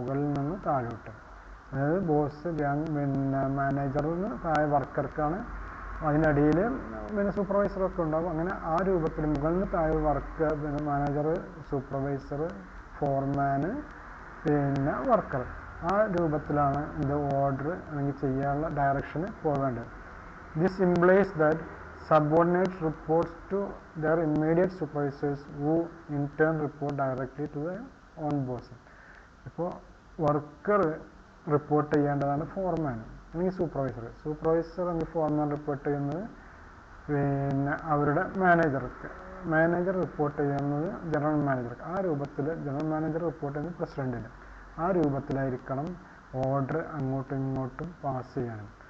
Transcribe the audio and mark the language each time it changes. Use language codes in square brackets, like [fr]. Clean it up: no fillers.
[ml] മുകളിൽ നിന്ന് താഴോട്ട്, അതായത് ബോസ് പിന്നെ മാനേജറിന് താഴെ വർക്കർക്കാണ്, അതിനടിയിൽ പിന്നെ സൂപ്പർവൈസറൊക്കെ ഉണ്ടാകും. അങ്ങനെ ആ രൂപത്തിൽ മുകളിൽ നിന്ന് താഴെ വർക്ക്, പിന്നെ മാനേജർ, സൂപ്പർവൈസർ, ഫോർമാന്, പിന്നെ വർക്കർ, ആ രൂപത്തിലാണ് ഇത് ഓർഡർ അല്ലെങ്കിൽ ചെയ്യാനുള്ള ഡയറക്ഷന് പോകേണ്ടത്. [en] This implies that subordinates reports to their immediate supervisors who in turn report directly to their own boss. [ml] ഇപ്പോൾ വർക്കർ റിപ്പോർട്ട് ചെയ്യേണ്ടതാണ് ഫോർമാൻ അല്ലെങ്കിൽ സൂപ്പർവൈസർ. സൂപ്പർവൈസർ അല്ലെങ്കിൽ ഫോർമാൻ റിപ്പോർട്ട് ചെയ്യുന്നത് പിന്നെ അവരുടെ മാനേജർക്ക്, മാനേജർ റിപ്പോർട്ട് ചെയ്യുന്നത് ജനറൽ മാനേജർക്ക്. ആ രൂപത്തിൽ ജനറൽ മാനേജർ റിപ്പോർട്ട് ചെയ്യുന്നത് പ്രസിഡന്റിന്. ആ രൂപത്തിലായിരിക്കണം ഓർഡർ അങ്ങോട്ടും ഇങ്ങോട്ടും പാസ് ചെയ്യാനും.